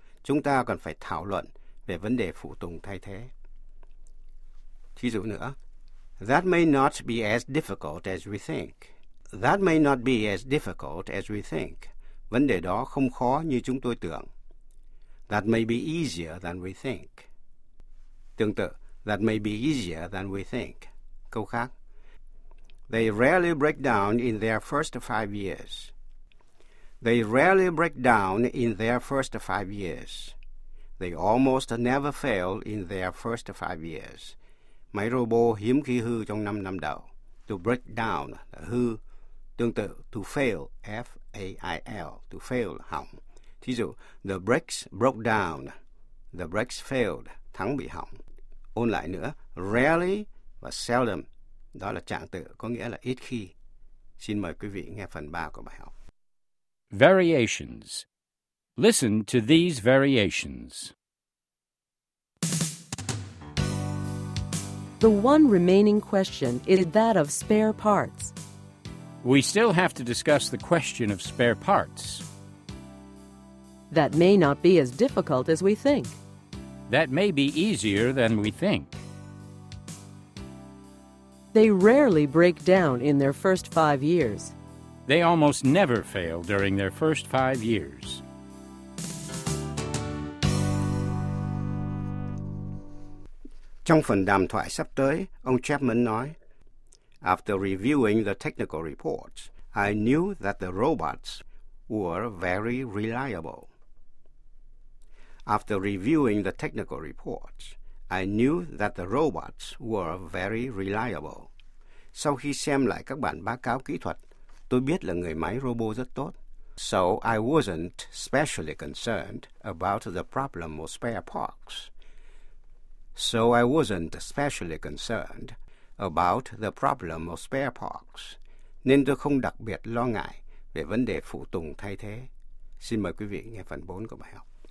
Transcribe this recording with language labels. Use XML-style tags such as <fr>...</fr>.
<vi>Chúng ta còn phải thảo luận về vấn đề phụ tùng thay thế. Thí dụ nữa,</vi> <en>that may not be as difficult as we think. That may not be as difficult as we think.</en> <vi>Vấn đề đó không khó như chúng tôi tưởng.</vi> <en>That may be easier than we think.</en> <vi>Tương tự,</vi> <en>that may be easier than we think.</en> <vi>Câu khác,</vi> <en>they rarely break down in their first 5 years. They rarely break down in their first 5 years. They almost never fail in their first 5 years.</en> <vi>Máy robot hiếm khi hư trong 5 năm đầu. To break down là hư. Tương tự,</vi> <en>to fail, F-A-I-L, to fail, hỏng.</en> <vi>Thí dụ,</vi> <en>the brakes broke down, the brakes failed,</en> <vi>thắng bị hỏng. Ôn lại nữa, rarely và seldom, đó là trạng tự, có nghĩa là ít khi. Xin mời quý vị nghe phần 3 của bài học.</vi> <en>Variations. Listen to these variations. The one remaining question is that of spare parts. We still have to discuss the question of spare parts. That may not be as difficult as we think. That may be easier than we think. They rarely break down in their first 5 years. They almost never fail during their first 5 years.</en> <vi>Trong phần đàm thoại sắp tới, ông Chapman nói,</vi> <en>after reviewing the technical reports, I knew that the robots were very reliable. After reviewing the technical reports, I knew that the robots were very reliable.</en> <vi>Sau khi xem lại các bản báo cáo kỹ thuật, tôi biết là người máy robot rất tốt.</vi> <en>So I wasn't specially concerned about the problem of spare parts. So I wasn't specially concerned about the problem of spare parts.</en> <vi>Nên tôi không đặc biệt lo ngại về vấn đề phụ tùng thay thế. Xin mời quý vị nghe phần 4 của bài học.</vi>